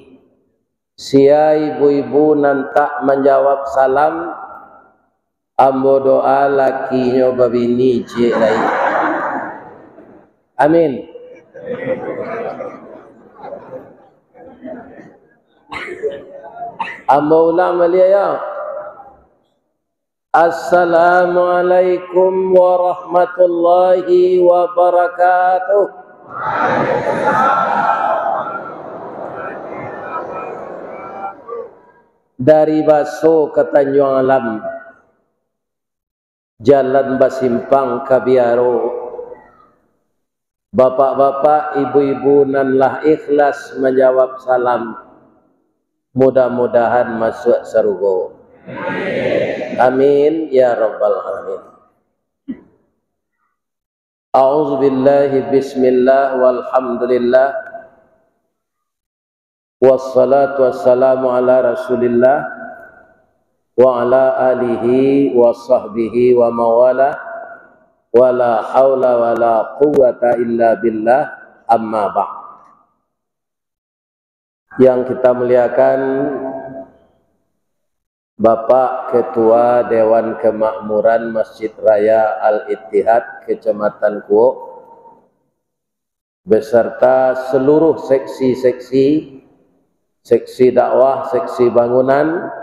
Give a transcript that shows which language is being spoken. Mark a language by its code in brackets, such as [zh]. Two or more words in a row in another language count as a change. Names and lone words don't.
[min] Sia ibu-ibu nantak menjawab salam, ambo doa lakinya babini cerai. Amin. Ambo ulang balik ya. [ar] السلام عليكم ورحمة الله وبركاته. [min] Dari Baso ke Tanjung Alam, jalan Basimpang ke Biaro, bapak-bapak, ibu-ibu nanlah ikhlas menjawab salam. [id] Mudah-mudahan masuk surga. [ar] آمين يا رب العالمين. أعوذ بالله بسم الله والحمد لله والصلاة والسلام على رسول الله وعلى آله وصحبه ومن والاه ولا حول ولا قوة إلا بالله أما بعد. [id] Yang kita muliakan Bapak Ketua Dewan Kemakmuran Masjid Raya Al-Ittihad Kecamatan Kuok beserta seluruh seksi dakwah, seksi bangunan,